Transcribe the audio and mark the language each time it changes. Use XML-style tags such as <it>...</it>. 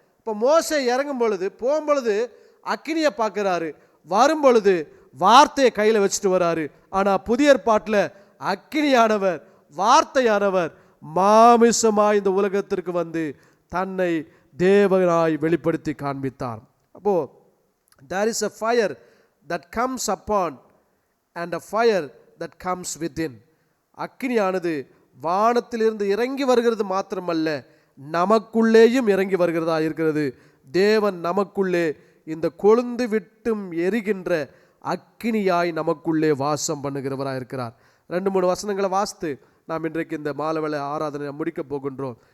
<ta>இப்போ மோசே இறங்கும் பொழுது போகும்பொழுது அக்கினியை பார்க்கிறாரு, வரும் பொழுது வார்த்தையை கையில் வச்சுட்டு வராரு. ஆனால் புதிய ஏற்பாட்டில் அக்கினியானவர் வார்த்தையானவர் மாமிசமாய் இந்த உலகத்திற்கு வந்து தன்னை தேவனாய் வெளிப்படுத்தி காண்பித்தார்.</ta> <en>அப்போ there is a fire that comes upon and a fire that comes within.</en> <ta>அக்கினியானது வானத்திலிருந்து இறங்கி வருகிறது மாத்திரமல்ல, நமக்குள்ளேயும் இறங்கி வருகிறதா இருக்கிறது. தேவன் நமக்குள்ளே இந்த கொழுந்து விட்டும் எரிகின்ற அக்கினியாய் நமக்குள்ளே வாசம் பண்ணுகிறவராக இருக்கிறார். 2-3 வசனங்களை வாசித்து நாம் இன்றைக்கு இந்த மாலைவேளை ஆராதனை முடிக்க போகின்றோம்.</ta>